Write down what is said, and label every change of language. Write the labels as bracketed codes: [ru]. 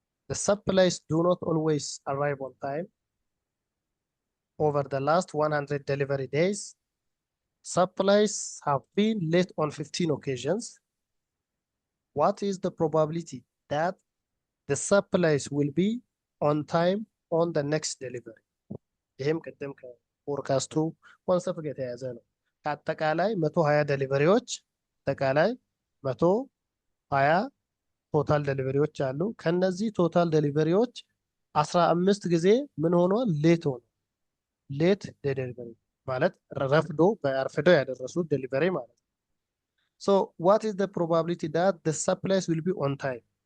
[en] The supplies do not always arrive on time. Over the last 100 delivery days, supplies have been late on 15 occasions. What is the probability that the supplies will be on time on the next delivery? [am] ይህም ቅድም ከፎርካስቱ ኮንሰፕት ጋር የተያያዘ ነው። ከአጠቃላይ 120 ዴሊቨሪዎች አጠቃላይ 120 ቶታል ዴሊቨሪዎች አሉ። ከነዚህ ቶታል ዴሊቨሪዎች 15 ጊዜ ምን ሆኗል? ሌት ሆኗል። ሌት ዴሊቨሪ ማለት ረፍዶ በአርፍዶ ያደረሱት ዴሊቨሪ ማለት ነው። [en] So what is the probability that the supplies will be on time?